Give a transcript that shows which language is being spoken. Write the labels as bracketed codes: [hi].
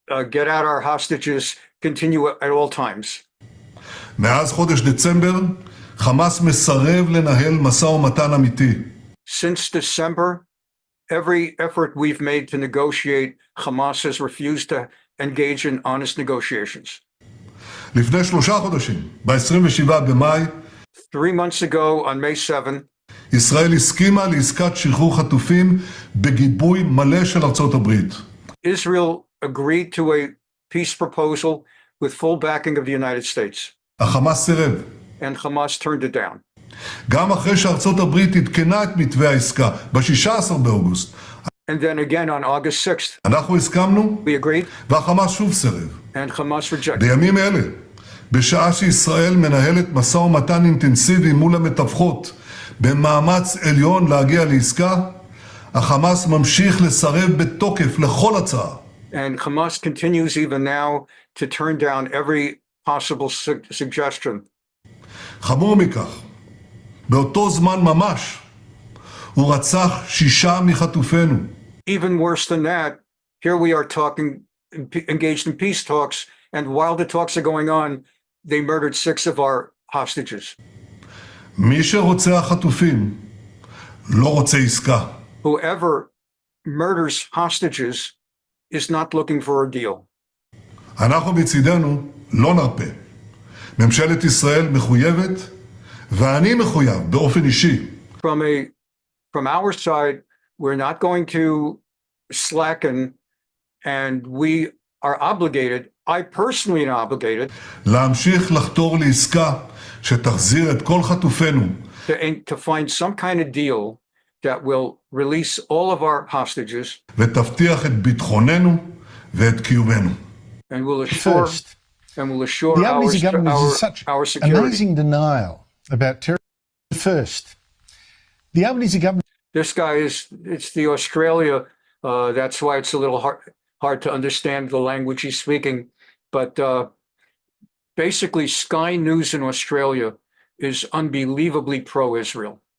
[en] get out our hostages continue at all times. [he] מאז חודש דצמבר, חמאס מסרב לנהל משא ומתן אמיתי. [en] Since December, every effort we've made to negotiate, Hamas has refused to engage in honest negotiations. [he] לפני 3 חודשים, ב-27 במאי, [en] 3 months ago, on May 7, [he] ישראל הסכימה לעסקת שחרור חטופים בגיבוי מלא של ארצות הברית. [en] Israel agreed to a peace proposal with full backing of the United States, [he] החמאס סירב. [en] and Hamas turned it down. [he] גם אחרי שארצות הברית עדכנה את מתווה העסקה ב-16 באוגוסט. [en] And then again on August 6th, [he] אנחנו הסכמנו, [en] we agreed, [he] והחמאס שוב סירב. [en] and Hamas rejected. [he] בימים אלה, בשעה שישראל מנהלת משא ומתן אינטנסיבי מול המתווכות, במאמץ עליון להגיע לעסקה, החמאס ממשיך לסרב בתוקף לכל הצעה. [en] And Hamas continues even now to turn down every possible suggestion. [he] חמור מכך, באותו זמן ממש, הוא רצח 6 מחטופינו. [en] Even worse than that, here we are talking, engaged in peace talks, and while the talks are going on, they murdered 6 of our hostages. [he] מי שרוצח חטופים לא רוצה עסקה. [en] Whoever murders hostages is not looking for a deal. [he] אנחנו מצידנו לא נרפה. ממשלת ישראל מחויבת, ואני מחויב באופן אישי. [en] From our side, we're not going to slacken, and we are obligated, I personally am obligated, [he] להמשיך לחתור לעסקה שתחזיר את כל חטופינו. [en] to find some kind of deal that will release all of our hostages [he] ותבטיח את ביטחוננו ואת קיומנו. [en] and will assure the Albanese government is such our security. amazing denial about terror. First, the Albanese government. This guy it's the Australia, that's why it's a little hard to understand the language he's speaking. But basically, Sky News in Australia is unbelievably pro-Israel.